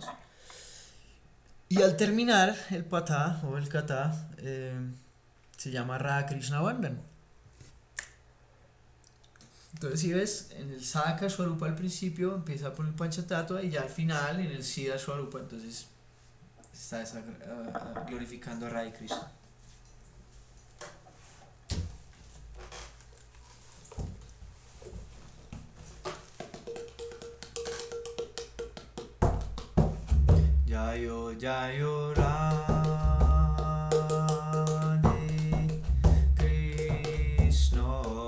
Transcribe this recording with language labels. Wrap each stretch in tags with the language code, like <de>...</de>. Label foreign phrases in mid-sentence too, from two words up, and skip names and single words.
<es>Y al terminar el patá o el kata, se llama Radha Krishna Bandhan. Entonces, si ves, en el Sadhaka Swarupa al principio empieza por el Panchatattva y ya al final en el Siddha Swarupa, entonces está glorificando a Radha Krishna.</es> <bn>জয় জয় রাধে কৃষ্ণ</bn>